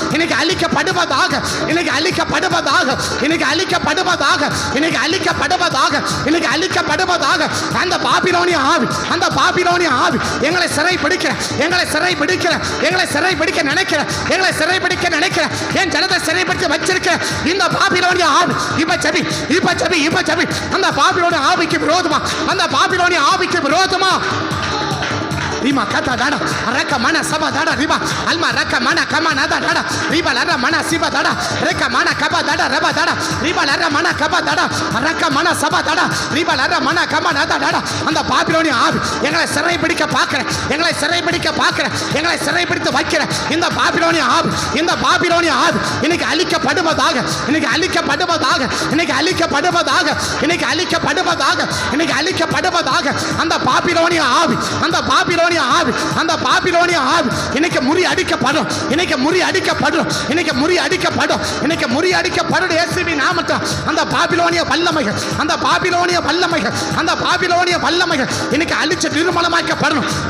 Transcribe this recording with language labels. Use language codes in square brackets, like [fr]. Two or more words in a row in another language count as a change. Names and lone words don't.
[ta] அந்த பாபிலோனிய ஆவி எங்களை சிறைபிடிக்க நினைக்கிற என் ஜனத்தை சிறைபிடித்து வச்சிருக்க இந்த பாபிலோனிய ஆவி இப்ப ஜெபி அந்த பாபிலோனிய ஆவிக்கு விரோதமா Rima kata dada, reka mana sama dada riba, alma reka mana kama nada dada, riba lara mana siba dada, reka mana kaba dada reba dada, riba lara mana kaba dada, reka mana saba dada, riba lara mana kama nada dada. அந்த பாபிலோனிய ஆவி எங்களை சிறைபிடிக்க பார்க்கிற, எங்களை சிறைபிடித்து வைக்கிற இந்த பாபிலோனிய ஆவி இன்னைக்கு அழிக்கப்படுவதாக அந்த பாபிலோனிய ஆவி இன்னைக்கு முறியடிக்கப்படும் இயேசுவின் நாமத்தில் அந்த பாபிலோனிய வல்லமைகள் இன்னைக்கு அழிச்சு நிர்மலமாக்கப்படணும்